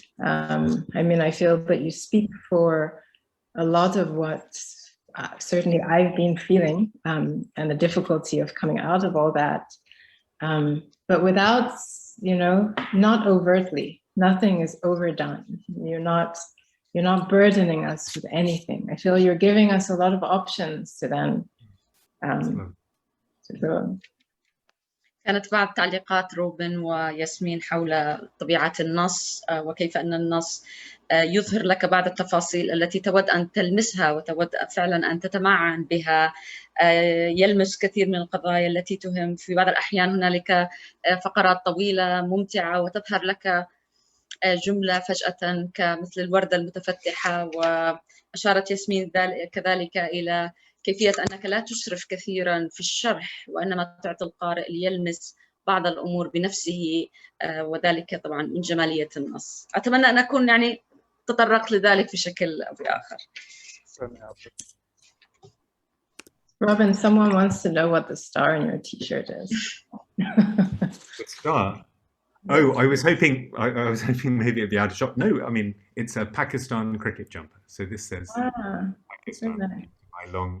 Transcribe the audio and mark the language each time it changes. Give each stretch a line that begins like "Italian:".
English: I mean, I feel that you speak for a lot of what certainly I've been feeling, and the difficulty of coming out of all that. But without, not overtly, nothing is overdone. You're not burdening us with anything. I feel you're giving us a lot of options to then to go.
Arabic: كانت بعض تعليقات روبن وياسمين حول طبيعة النص، وكيف أن النص يظهر لك بعض التفاصيل التي تود أن تلمسها وتود فعلا أن تتمعن بها، يلمس كثير من القضايا التي تهم. في بعض الأحيان هنالك فقرات طويلة ممتعة وتظهر لك جملة فجأة كمثل الوردة المتفتحة. وأشارت ياسمين كذلك إلى كيفية أنك لا تشرف كثيرا في الشرح، وإنما تعطي القارئ ليلمس بعض الأمور بنفسه، وذلك طبعا من جمالية النص. أتمنى أن أكون تطرقت لذلك بشكل أو بآخر.
English: Robin, someone wants to know what the star in your t-shirt is. The star? Oh, I was hoping maybe it'd be out of shot. No, I mean, it's a Pakistan cricket jumper. So this says Pakistan. Nice.